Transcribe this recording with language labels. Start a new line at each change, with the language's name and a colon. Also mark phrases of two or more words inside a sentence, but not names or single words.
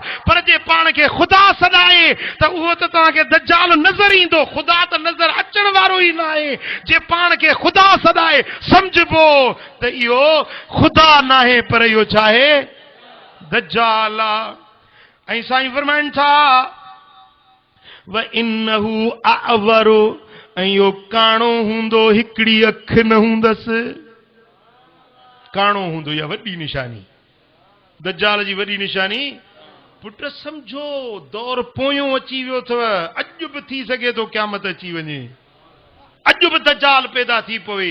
Sindhi: पर जे पाण खे ख़ुदा सदाए त उहो त तव्हांखे दज्जाल नज़र ईंदो, ख़ुदा त नज़र अचण वारो ई न आहे। जे पाण खे ख़ुदा सदाए सम्झबो त इहो ख़ुदा न आहे, पर इहो छा आहे? दज्जाल आहे। ऐं साईं फरमाइनि था
Arabic: وإنه أعور,
Sindhi: ऐं इहो काणो हूंदो, हिकिड़ी अख न हूंदसि, काणो हूंदो। इहा वॾी निशानी, दज्जाल जी वॾी निशानी। पुट सम्झो दौर पोयों अची वियो अथव। अॼु बि थी सघे थो क़यामत अची वञे, अॼु बि दज्जाल पैदा थी पवे।